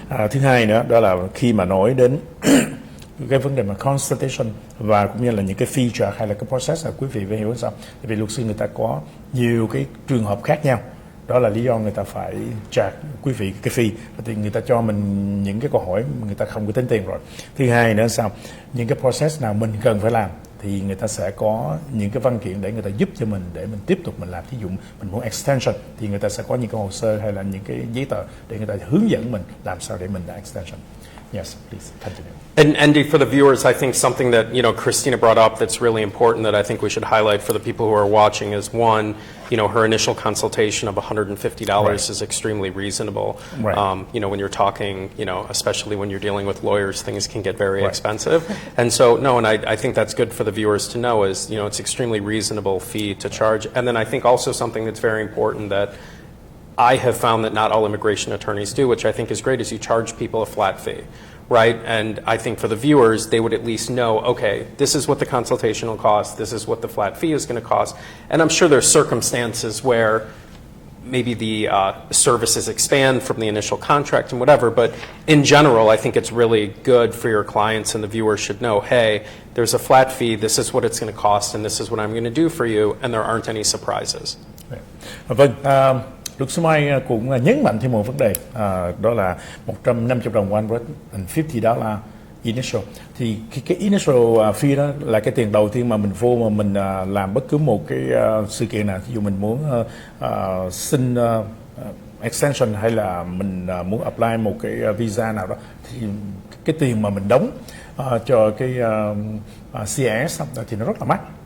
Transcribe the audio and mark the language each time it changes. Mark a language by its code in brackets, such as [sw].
[vi] Thứ hai nữa đó là khi mà nói đến cái vấn đề mà consultation và cũng như là những cái feature hay là cái process là quý vị phải hiểu sao, tại vì luật sư người ta có nhiều cái trường hợp khác nhau, đó là lý do người ta phải charge quý vị cái fee, thì người ta cho mình những cái câu hỏi người ta không có tính tiền rồi. Thứ hai nữa sao, những cái process nào mình cần phải làm thì người ta sẽ có những cái văn kiện để người ta giúp cho mình để mình tiếp tục mình làm. Thí dụ mình muốn extension thì người ta sẽ có những cái hồ sơ hay là những cái giấy tờ để người ta hướng dẫn mình làm sao để mình đã extension. [en] Yes, please continue. And Andy, for the viewers, I think something that Christina brought up that's really important that I think we should highlight for the people who are watching is, one, her initial consultation of $150 Right. is extremely reasonable. Right. When you're talking, especially when you're dealing with lawyers, things can get very Right. expensive. And so, and I think that's good for the viewers to know is, it's extremely reasonable fee to charge. And then I think also something that's very important that I have found that not all immigration attorneys do, which I think is great, is you charge people a flat fee, right? And I think for the viewers, they would at least know, okay, this is what the consultation will cost, this is what the flat fee is going to cost. And I'm sure there's circumstances where maybe the services expand from the initial contract and whatever, but in general, I think it's really good for your clients, and the viewers should know, hey, there's a flat fee, this is what it's going to cost, and this is what I'm going to do for you, and there aren't any surprises. [vi] Vâng, luật sư Mai cũng nhấn mạnh thêm một vấn đề, đó là $150 $150 initial. Thì cái initial fee đó là cái tiền đầu tiên mà mình vô mà mình làm bất cứ một cái sự kiện nào. Ví dụ mình muốn xin extension hay là mình muốn apply một cái visa nào đó, thì cái tiền mà mình đóng cho cái CIS thì nó rất là mắc.